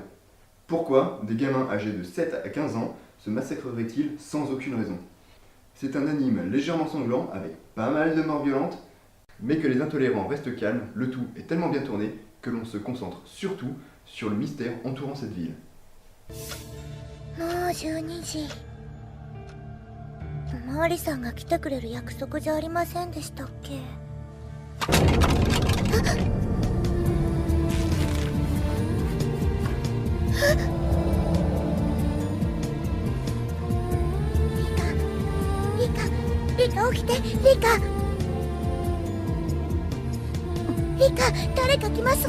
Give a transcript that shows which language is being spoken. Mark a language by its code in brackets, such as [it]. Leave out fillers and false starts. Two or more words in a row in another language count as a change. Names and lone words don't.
[fr] Pourquoi des gamins âgés de 7 à 15 ans se massacreraient-ils sans aucune raison? C'est un anime légèrement sanglant avec pas mal de morts violentes, mais que les intolérants restent calmes, le tout est tellement bien tourné que l'on se concentre surtout sur le mystère entourant cette ville. [ja] もう12時。おまわりさんが来てくれる約束じゃありませんでしたっけ？リカ起きて、リカ、誰か来ますわ。